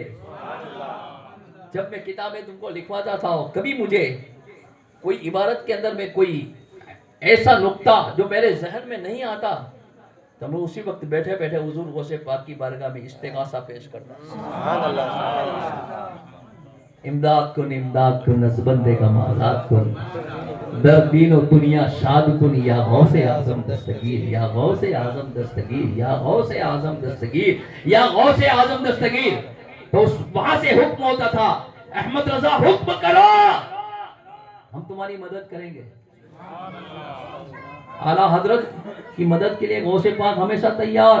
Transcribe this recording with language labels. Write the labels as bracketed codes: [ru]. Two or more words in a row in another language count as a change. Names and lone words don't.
[ur] جب میں کتابیں تم کو لکھواتا تھا کبھی مجھے کوئی عبارت کے اندر میں کوئی ایسا نقطہ جو میرے ذہن میں نہیں آتا تو میں اسی وقت بیٹھے بیٹھے حضور غوث پاک کی بارگاہ میں استغاثہ پیش کرتا۔ [ar] سبحان اللہ۔ [fa] امداد کن از بندے کا مالات کن، در دین و دنیا شاد کن یا غوث اعظم دستگیر، یا غوث اعظم دستگیر، یا غوث اعظم دستگیر، یا غوث اعظم دستگیر۔ [ur] تو وہاں سے حکم ہوتا تھا احمد رضا حکم کرو ہم تمہاری مدد کریں گے۔ اعلیٰ حضرت کی مدد کے لیے غوث پاک ہمیشہ تیار۔